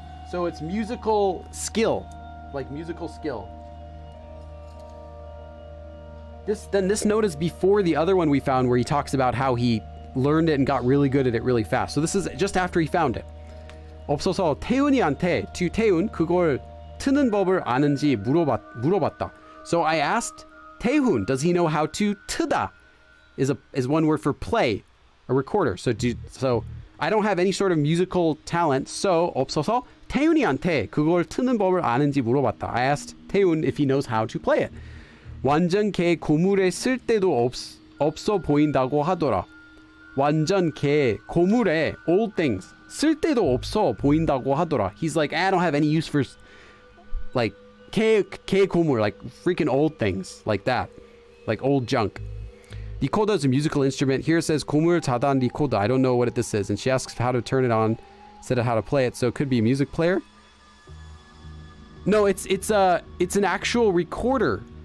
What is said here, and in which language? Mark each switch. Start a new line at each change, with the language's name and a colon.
English: So it's musical skill, like musical skill. This note is before the other one we found where he talks about how he learned it and got really good at it really fast. So this is just after he found it.
Korean: 없어서 태훈이한테 to 태훈 그걸 트는 법을 아는지 물어봤다.
English: So I asked 태훈, does he know how to 트다? Is one word for play, a recorder. So I don't have any sort of musical talent.
Korean: So 없어서 태훈이한테 그걸 트는 법을 아는지 물어봤다.
English: I asked 태훈 if he knows how to play it.
Korean: 완전 걔 고물에 쓸 데도 없어 보인다고 하더라. 완전 걔 고물에
English: old things
Korean: 쓸 데도 없어 보인다고 하더라.
English: He's like, I don't have any use for like
Korean: 걔 고물,
English: like freaking old things like that, like old junk. Recorder is a musical instrument. Here it says
Korean: 고물 자단 리코더.
English: I don't know what this is, and she asks how to turn it on instead of how to play it. So it could be a music player. No, it's an actual recorder.